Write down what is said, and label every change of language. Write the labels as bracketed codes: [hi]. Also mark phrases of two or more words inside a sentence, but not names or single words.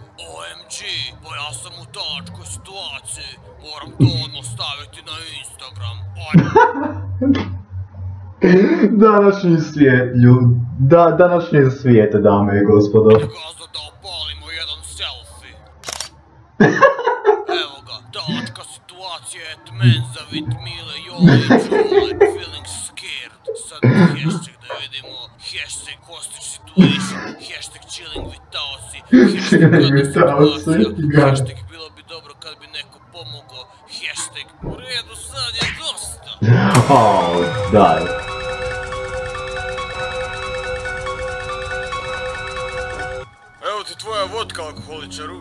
[bs] OMG, pa ja sam u tačkoj situaciji, moram to odmah staviti na Instagram. Današnji svijet, dame i gospodo. Gaza da opalimo jedan selfie. Evo ga, tačka situacija at menza with Mile, Jole i Jole, [en] feeling scared. [bs] Sad hashtag da vidimo, [en] hashtag hostage situation, hashtag chilling with Tausi, hashtag [bs] gadna situacija, hashtag bilo bi dobro kad bi neko pomogao, hashtag u redu sad je dosta. Daj. Evo ti tvoja vodka, alkoholičaru.